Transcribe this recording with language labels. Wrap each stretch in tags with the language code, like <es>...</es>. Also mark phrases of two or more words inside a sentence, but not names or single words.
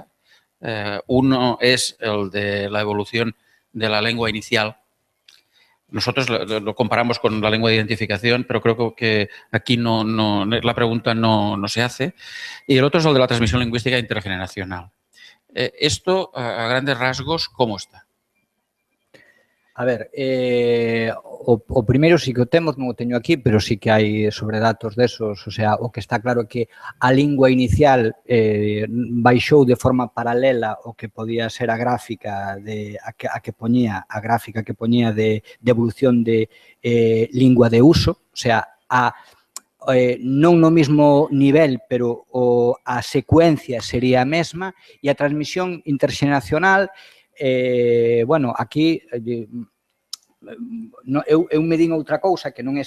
<es>Uno es el de la evolución de la lengua inicial. Nosotros lo comparamos con la lengua de identificación, pero creo que aquí la pregunta no se hace. Y el otro es el de la transmisión lingüística intergeneracional. Esto, a grandes rasgos, ¿cómo está?</es> <gl>A ver, o primeiro sí que o temos, non o teño aquí, pero sí que hai sobre datos desos, o sea, o que está claro é que a lingua inicial baixou de forma paralela o que podía ser a gráfica de evolución de lingua de uso, o sea, non no mesmo nivel, pero a secuencia sería a mesma, e a transmisión interxeneracional, bueno, aquí eu me din outra cousa que non é</gl>